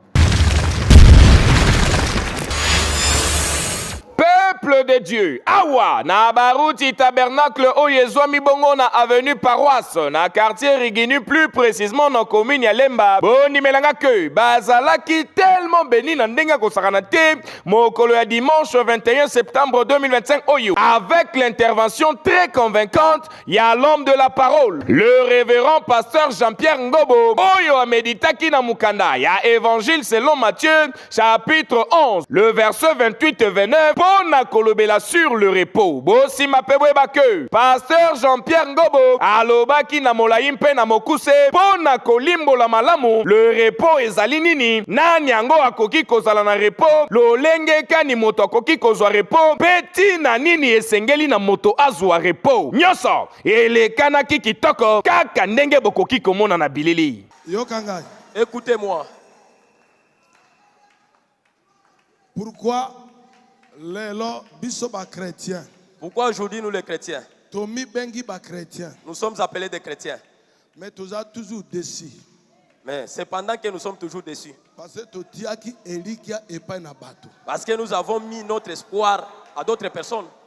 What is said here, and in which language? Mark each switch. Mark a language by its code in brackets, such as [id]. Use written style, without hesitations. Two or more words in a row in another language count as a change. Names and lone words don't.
[fr] Peuple de Dieu, [ln] awa na baruti tabernacle oyezwami bongo na [fr] avenue paroisse [ln] na quartier Rigini [fr] plus précisément [ln] na commune ya Lemba boni melanga que bazalaki [fr] tellement béni [ln] na ndenga kosakana te mokolo ya [fr] dimanche 21 septembre 2025 [ln] oyo [fr] avec l'intervention très convaincante [ln] ya [fr] l'homme de la parole le révérend pasteur Jean-Pierre Ngobo [ln] oyo a méditaki na mukanda ya [fr] évangile selon Matthieu chapitre 11 le verset 28 et 29 [ln] na kolobela [fr] sur le repos. [ln] Bosi mapebwe bake. Pasteur Jean-Pierre Ngobo alobaki na molayi mpe na mokuse pona kolimbo la malamu [fr] le repos [ln] ezali nini nani yango akoki kozala na repos lolenge kani moto akoki kozwa repos peti na nini esengeli na moto azwa repos nyonso elekanaki kitoko kaka ndenge bokoki komona na bilili. Yokanga. [fr] Écoutez-moi. [ln] Pourquoi Lelo bisoba chrétien. [fr] Pourquoi aujourd'hui nous les chrétiens? [ln] Tomi bengi ba chrétien. [fr] Nous sommes appelés des chrétiens. Mais tu as toujours déçu. Mais cependant que nous sommes toujours déçus. Parce que nous avons mis notre espoir à d'autres personnes.